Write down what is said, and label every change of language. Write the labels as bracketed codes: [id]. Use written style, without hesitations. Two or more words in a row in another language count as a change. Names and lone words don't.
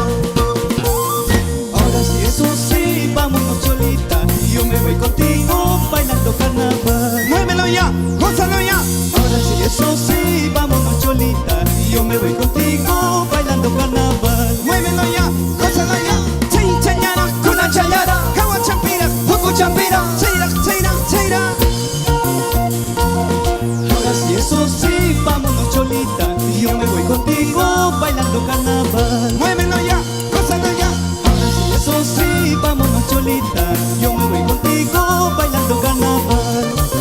[es] Ahora sí, eso sí, vámonos cholita, yo me voy contigo bailando carnaval. Muévelo ya, gózalo ya. Ahora sí, eso sí, vámonos cholita, yo me voy contigo bailando carnaval. Muévelo ya, gózalo ya. [qu] Chay, chayara, kuna chayara, kawa champira, huku champira, cheira, cheira, cheira. [es] Ahora sí, eso sí, vámonos cholita, yo me voy contigo bailando carnaval. Muévelo ya, gózalo ya. Ahora sí, eso sí, vámonos cholita, yo me voy contigo bailando carnaval.